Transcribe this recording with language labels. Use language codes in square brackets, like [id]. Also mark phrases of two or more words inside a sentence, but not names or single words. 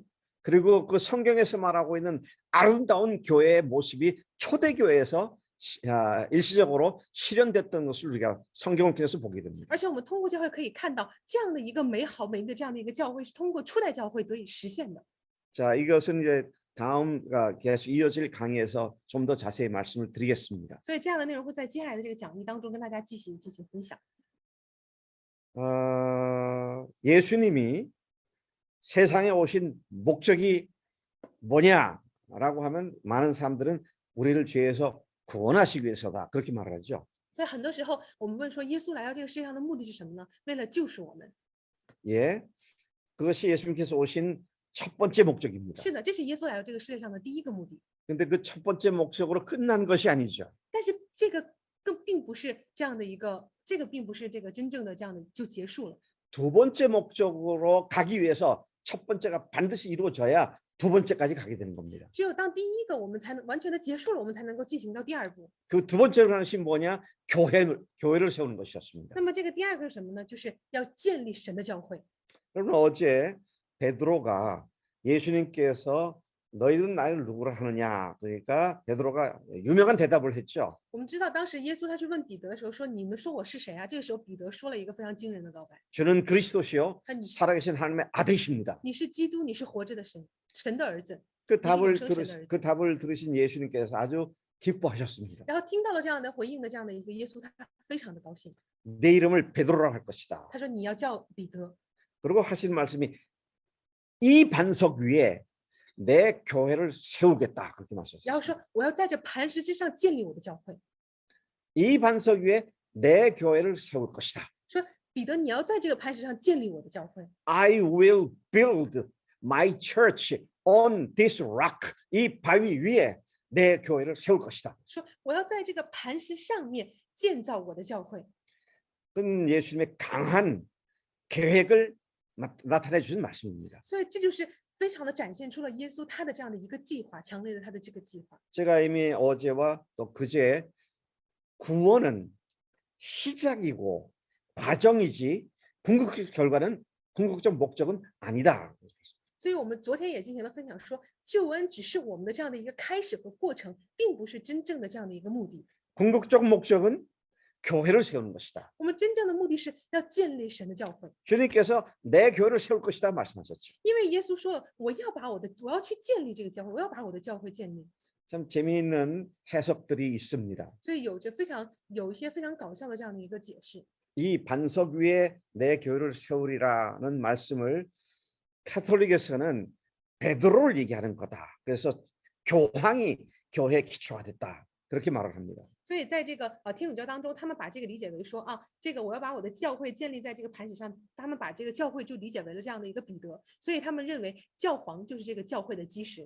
[ko] 그리고 그 성경에서 말하고 있는 아름다운 교회의 모습이 초대교회에서 일시적으로 실현됐던 것을 우리가 성경을 통해서 보게 됩니다. [zh] 而且我们通过教会可以看到这样的一个美好美丽的这样的一个教会是通过初代教会得以实现的。 [ko] 자, 이것은 이제 다음 계속 이어질 강의에서 좀 더 자세히 말씀을 드리겠습니다. [zh] 所以这样的内容会在接下来的这个讲义当中跟大家进行分享。 [ko] 예수님이 세상에 오신 목적이 뭐냐라고 하면 많은 사람들은 우리를 죄에서 구원하시기 위해서다 그렇게 말하죠. [zh] 所以很多时候我们问说，耶稣来到这个世界上的目的是什么呢？为了救赎我们。 [ko] 예, 그것이 예수님께서 오신 첫 번째 목적입니다. [zh] 是的，这是耶稣来到这个世界上的第一个目的。 [ko] 근데 그 첫 번째 목적으로 끝난 것이 아니죠. [zh] 但是这个并不是这样的一个，这个并不是这个真正的这样的就结束了。 [ko] 두 번째 목적으로 가기 위해서 첫 번째가 반드시 이루어져야 두 번째까지 가게 되는 겁니다. [zh] 只有当第一个我们才能完全的结束了，我们才能够进行到第二步。 [ko] 그 두 번째로 하는 것이 뭐냐? 교회를 세우는 것이었습니다. [zh] 那么这个第二个是什么呢？就是要建立神的教会。 [ko] 그러면 어제 베드로가 예수님께서 너희들은 나를 누구라 하느냐? 그러니까 베드로가 유명한 대답을 했죠. [zh] 我们知道当时耶稣他去问彼得的时候说：“你们说我是谁啊？” 这个时候彼得说了一个非常惊人的告白 [ko] 주는 그리스도시요 [zh] 啊你 [ko] 살아계신 하나님의 아들이십니다. [zh] 你是基督，你是活着的神，神的儿子。 [ko] 그 답을 예수님 성신의 그 답을 들으신 예수님께서 아주 기뻐하셨습니다. [zh] 然后听到了这样的回应的这样的一个耶稣，他非常的高兴。 [ko] 내 이름을 베드로라 할 것이다. [zh] 他说：“你要叫彼得。 [ko] 그리고 하신 말씀이 이 반석 위에 내 교회를 세우겠다 그렇게 [zh] 然后 [ko] 말씀하셨어요. [zh] 说我要在这磐石之上建立我的教会。 [ko] 이 반석 위에 내 교회를 세울 것이다. [zh] 说彼得，你要在这个磐石上建立我的教会。 [en] I will build my church on this rock. [ko] 이 바위 위에 내 교회를 세울 것이다. [zh] 说我要在这个磐石上面建造我的教会。 [ko] 그건 예수님의 강한 계획을 나타내 주신 말씀입니다. [zh] 所以这就是非常的展现出了耶稣他的这样的一个计划，强烈的他的这个计划。 [ko] 제가 이미 어제와 또 그제 구원은 시작이고 과정이지 궁극적 결과는 궁극적 목적은 아니다. [zh] 所以我们昨天也进行了分享说，救恩只是我们的这样的一个开始和过程，并不是真正的这样的一个目的。 [ko] 궁극적 목적은 교회를 세우는 것이다. [zh] 我们真正的目的是要建立神的教会， [ko] 주님께서 내 교회를 세울 것이다 말씀하셨죠. [zh] 因为耶稣说了，我要去建立这个教会，我要把我的教会建立。 [ko] 참 재미있는 해석들이 있습니다. [zh] 所以有一些非常搞笑的这样的一个解释。 [ko] 이 반석 위에 내 교회를 세우리라는 말씀을 카톨릭에서는 베드로를 얘기하는 거다. 그래서 교황이 교회 기초가 됐다. 그렇게 말을 합니다. [zh] 所以在这个天主教当中，他们把这个理解为说啊，这个我要把我的教会建立在这个磐石上，他们把这个教会就理解为了这样的一个彼得，所以他们认为教皇就是这个教会的基石。